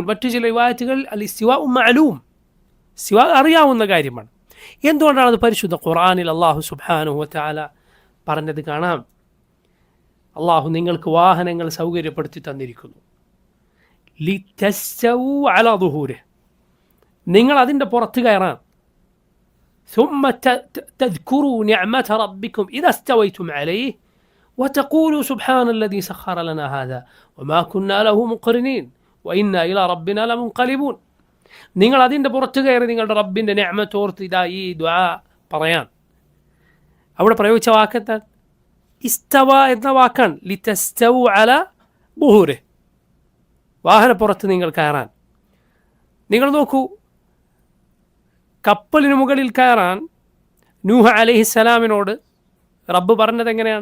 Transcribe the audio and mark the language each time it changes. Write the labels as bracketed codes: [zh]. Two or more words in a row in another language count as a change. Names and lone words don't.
[ml] മറ്റു ചില റിവായത്തുകളിൽ [ar] الاستواء معلوم, [ml] ഇസ്തിവാ അറിയാവുന്ന കാര്യമാണ്. എന്തുകൊണ്ടാണ് അത്? പരിശുദ്ധ ഖുർആനിൽ അല്ലാഹു [ar] سبحانه وتعالى [ml] പറഞ്ഞത് കാണാം. അള്ളാഹു നിങ്ങൾക്ക് വാഹനങ്ങൾ സൗകര്യപ്പെടുത്തി തന്നിരിക്കുന്നു. [ar] لتستووا على ظهوره, [ml] നിങ്ങൾ അതിൻ്റെ പുറത്ത് കയറാൻ. [ar] ثم تذكروا نعمة ربكم إذا استويتم عليه وتقولوا سبحان الذي سخر لنا هذا وما كنا له مقرنين وإنا إلى ربنا لمنقلبون. [ml] നിങ്ങൾ അതിൻ്റെ പുറത്ത് കയറി നിങ്ങളുടെ റബ്ബിൻ്റെ നിഅമത്ത് ഓർത്ത് ഇതാ ഈ ദുആ പറയാൻ. അവിടെ പ്രയോഗിച്ച വാക്കെന്താണ്? ഇസ്തവ എന്ന വാക്കാണ്. [ar] لتستووا على ظهوره, [ml] വാഹനപ്പുറത്ത് നിങ്ങൾ കയറാൻ. നിങ്ങൾ നോക്കൂ, കപ്പലിന് മുകളിൽ കയറാൻ നൂഹ് അലൈഹിസ്സലാമിനോട് റബ്ബ് പറഞ്ഞത് എങ്ങനെയാണ്?